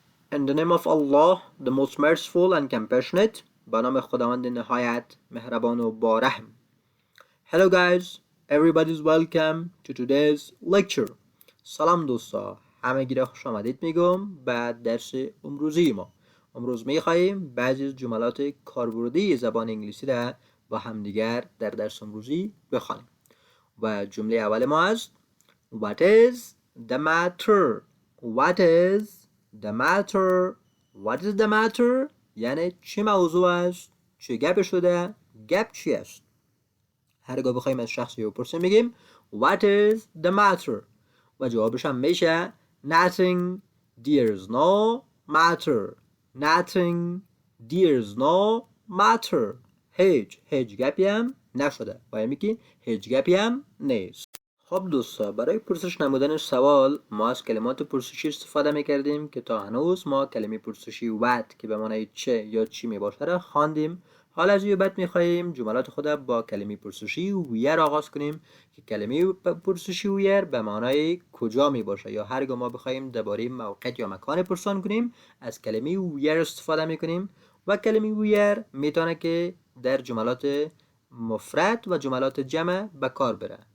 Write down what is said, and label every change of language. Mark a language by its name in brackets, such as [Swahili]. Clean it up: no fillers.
[English] In the name of Allah, the most merciful and compassionate. [Persian] به نام خداوند نهایت مهربان و بارحم. [English] Hello guys, everybody's welcome to today's lecture. [Persian] سلام دوستا، همگی را خوش آمدید میگم به درس امروزی ما. امروز میخواییم بعضی از جملات کاربردی زبان انگلیسی را با همدیگر در درس امروزی بخوانیم. و جمله اول ما است [English] What is the matter? What is the matter? What is the matter? [Persian] یعنی چی موضوع است؟ چه گپ شده؟ گپ چی است؟ هرگاه بخوایم از شخصی بپرسیم میگیم [English] What is the matter? [Persian] و جوابش هم میشه [English] Nothing, there's no matter. Nothing, there's no matter. [Persian] هیچ گپی هم نشده. باید میگی هیچ گپی هم نیست. خب دوستا، برای پرسش نمودن سوال ما از کلمات پرسشی استفاده میکردیم که تا هنوز ما کلمه پرسشی what که به معنای چه یا چی میباشه را خواندیم. حالا از این بعد میخواییم جملات خود با کلمه پرسشی ویر آغاز کنیم که کلمه پرسشی ویر به معنای کجا میباشه یا هرگاه ما بخوایم درباره موقع یا مکان پرسان کنیم از کلمه ویر استفاده میکنیم و کلمه ویر میتونه که در جملات مفرد و جملات جمع به کار بره.